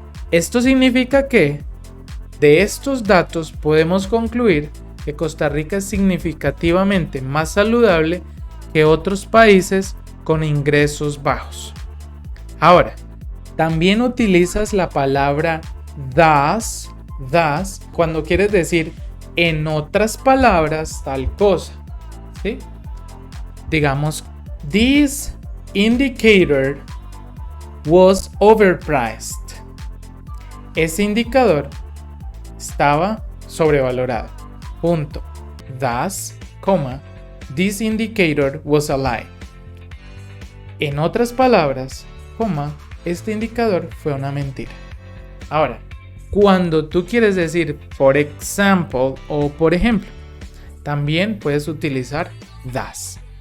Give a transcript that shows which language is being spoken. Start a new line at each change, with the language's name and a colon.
Spanish: Esto significa que de estos datos podemos concluir que Costa Rica es significativamente más saludable que otros países con ingresos bajos. Ahora, también utilizas la palabra thus cuando quieres decir en otras palabras tal cosa, ¿sí? Digamos,
English: this indicator was overpriced.
Spanish: Ese indicador estaba sobrevalorado. Punto.
English: Thus, this indicator was a lie.
Spanish: En otras palabras, este indicador fue una mentira. Ahora, cuando tú quieres decir
English: for example
Spanish: o por ejemplo, también puedes utilizar thus.